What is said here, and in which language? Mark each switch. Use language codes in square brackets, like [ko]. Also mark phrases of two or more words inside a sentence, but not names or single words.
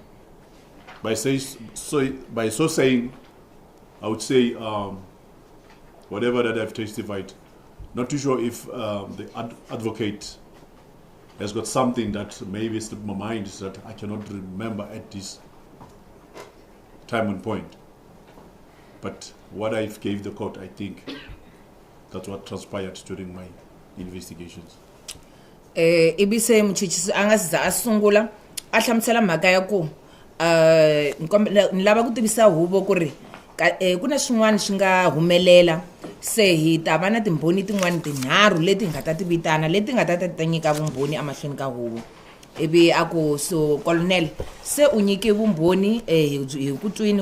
[en] By so saying, I would say whatever that I've testified, not too sure if the advocate has got something that maybe slipped my mind that I cannot remember at this time and point. But what I gave the court, I think that's what transpired during my investigations. [ts] Ibise mchichisi angasiza asungula ahlamusela mhaka ya ku nilava ku tivisa huvo ku ri ku na swin'wana swi nga humelela se hi ta va na timbhoni tin'wana tinharhu leti hi nga ta ti vitana leti nga ta nyika vumbhoni emahlweni ka huvo ivi aku so colonel se u nyike vumbhoni hi ku twini